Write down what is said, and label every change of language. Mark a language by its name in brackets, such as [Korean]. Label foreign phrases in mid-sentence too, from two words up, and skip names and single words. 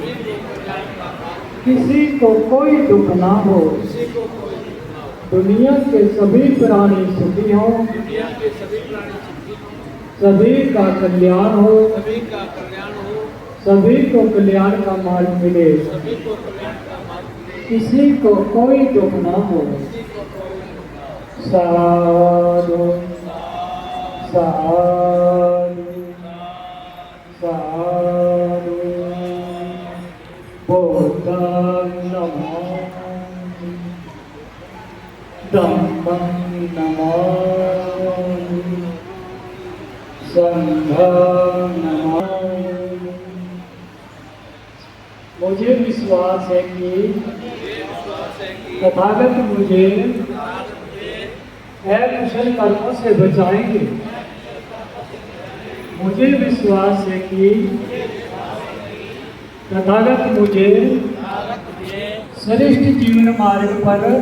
[Hindi] किसी को कोई दुख ना हो दुनिया के सभी प्राणी सुखी हो सभी का कल्याण हो सभी को कल्याण का मार्ग मिले किसी को कोई दुख ना हो [Pali] साधु साधु साधु बुद्धं नमामि धम्मं नमामि संघं नमामि [Hindi] मुझे विश्वास है कि तथागत मुझे अकुशल कर्मों से बचाएंगे मुझे विश्वास है कि तथागत मुझे श्रेष्ठ जीवन मार्ग पर